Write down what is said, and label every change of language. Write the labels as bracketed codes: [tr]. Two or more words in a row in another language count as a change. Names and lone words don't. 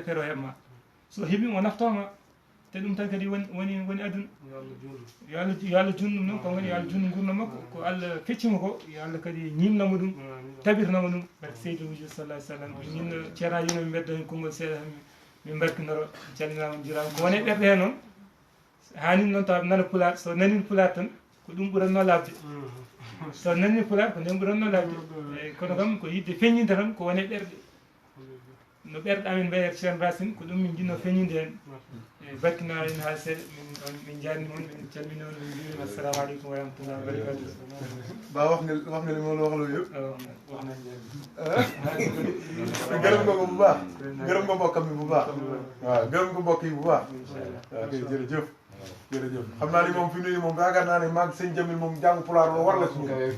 [ff] feere o heɓma so heeɓima o naftoma te ɗum tan kadi woni aduna yo Allah junnu ɗum noon ko woni yo Allah junnu gurdam makko ko Allah feccimo ko yo Allah kadi ñimnamo ɗum tabirnamo ɗum barke Seydou Wujud [ar] sallallahu alaihi wasallam [ff] ñinno ceerna yino mi mbeddo hen konngol seeɗa min barkinoro calminama jirama ko woni ɓerɗe he noon hanin noon tawa nana Pulaar so nani Pulaar tan ko ɗum ɓuranno labde so nani Pulaar ko nden ɓuranno labde eyyi kono kam ko yidde feññinde tan ko woni ɓerɗe no ɓerɗe amin mbiyete ceerno Racine ko ɗum min jinno feññinde hen e barkina en haal seeɗa min jarni moon min calmini on min mbimi [ar] assalamu aleykum wa rahmatullahi wa barakatuh [wo] ba wax nga li ma la wax loolu yëpp gërëm nga ko bu baax gërëm nga mbokkam mi bu baax waaw gërëm nga mbokk yi bu baax waaw kay jërëjëf xam naa ni moom fi mu ne nii moom yaakaar naa ne maag sëñ Jamil moom jàng pulaar loolu war la suñu